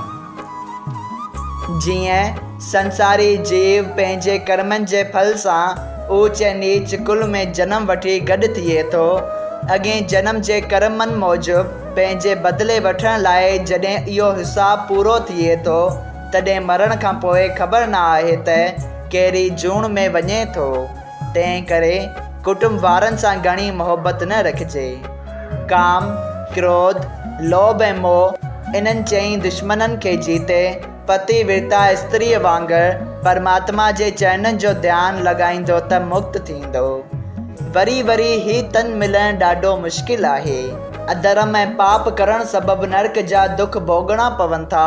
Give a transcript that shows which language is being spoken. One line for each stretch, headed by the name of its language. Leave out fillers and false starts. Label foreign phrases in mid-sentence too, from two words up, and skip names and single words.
Sindhi: जीअं संसारी जीव पंहिंजे कर्मनि जे फल सां ऊच ऐं नीच कुल में जनम वठी गॾु थिए थो, अॻे जन्म जे कर्मनि मूजिबि पंहिंजे बदिले वठण लाइ जॾहिं इहो हिसाब पूरो थिए थो, तॾहिं मरण खां पोइ ख़बर न आहे त कहिड़ी जूण में वञे थो। तंहिं करे कुटुंब वारनि सां घणी मोहबत न रखिजे। काम, क्रोध, लोभ ऐं मोह इन्हनि चई दुश्मननि खे जीते पति विरता स्त्रीअ वांगुरु परमात्मा जे चरणनि जो ध्यानु लॻाईंदो त मुक्त थींदो। वरी वरी ही तन मिलणु ॾाढो मुश्किल आहे। अधर्म ऐं पाप करण सबबि नरक जा दुख भोगणा पवनि था।